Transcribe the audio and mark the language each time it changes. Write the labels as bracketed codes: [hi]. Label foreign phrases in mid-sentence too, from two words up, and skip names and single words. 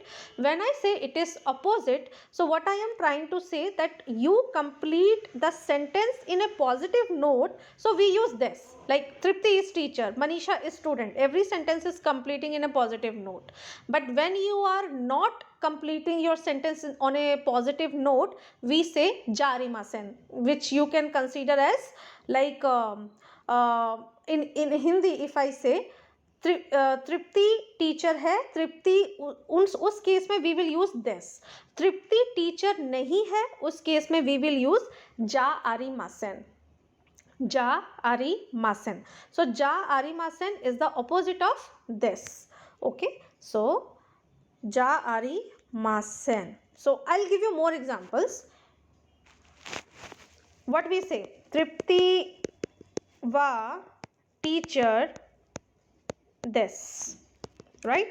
[en] When I say it is opposite, so what I am trying to say that you complete the sentence in a positive note, so we use this, like Tripti is teacher, Manisha is student. Every sentence is completing in a positive note. But when you are not completing your sentence on a positive note, we say jarimasen, which you can consider as like in Hindi if I say [hi] तृप्ति टीचर है, तृप्ति उस केस में [en] we will use this. [hi] तृप्ति टीचर नहीं है, उस केस में [en] we will use [ja] じゃありません. じゃありません. [en] So [ja] じゃありません [en] is the opposite of this. Okay, so [ja] じゃありません. [en] So I'll give you more examples. What we say? Tripti va teacher this, right?